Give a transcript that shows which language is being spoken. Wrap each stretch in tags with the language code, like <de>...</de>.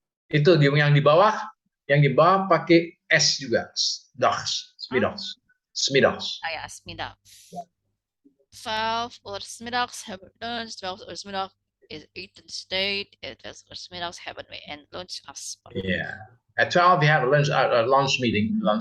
<id>Itu yang di bawah pakai S juga.</id> <nl>Dags, middags. Smiddags. Ah ja, 's middags. 12 uur 's middags hebben we lunch. 12 uur 's middag is eten state. 12 uur 's middags hebben we een lunchafspraak.</nl> <en>Yeah. At 12 we have a lunch meeting.</en>